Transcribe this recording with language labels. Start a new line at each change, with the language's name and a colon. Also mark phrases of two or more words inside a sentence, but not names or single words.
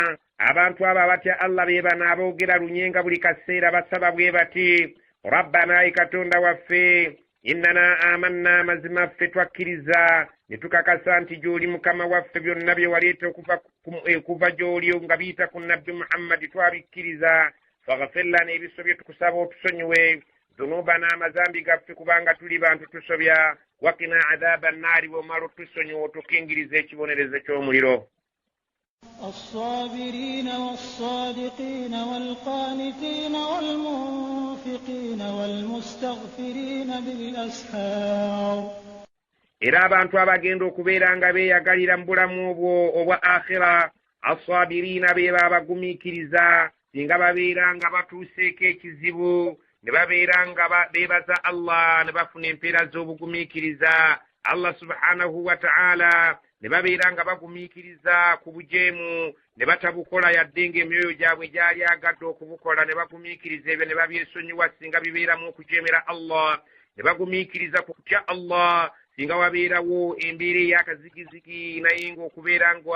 Ganda: abantu abo abatya Allah be bano aboogera lunyenga buli kaseera basaba bwe bati rabbana ikatonda waffe
Arabic: إننا آمنا
Ganda: mazima ffe twakkiriza ne tukakasa nti gy'oli mukama waffe byonna bye waleeta okuva gy'oli nga biyita ku nabbi Muhammad twabikkiriza
Arabic: فاغفر لنا
Ganda: ebisobye tukusaba otusonyiwe dhunubana amazambi gaffe kubanga tuli bantu tusobya
Arabic: وقنا عذاب النار
Ganda: bw'omala otusonyiwa otukingiriza ekibonerezo ky'omuliro.
Arabic: الصابرين والصادقين والقانتين والمنفقين والمستغفرين بالأسحار.
Ganda: Era abantu abagenda okubeera nga beeyagalira mu bulamu obwa akhira asabirina be babagumiikiriza singa babeera nga batuuseeko ekizibu ne babeera nga beebaza Allah ne bafuna empeera z'obugumiikiriza Allah
Arabic: سبحانه وتعالى
Ganda: ne babeera nga bagumiikiriza ku bujeemu ne batabukola yadde ng'emyoyo gyabwe gyali agadde okubukola ne bagumiikiriza ebyo ne babyesonyiwa singa bibeeramu okujeemera Allah ne bagumiikiriza ku kutya Allah singa wabeerawo embeera ey'akazigizigi naye ng'okubeera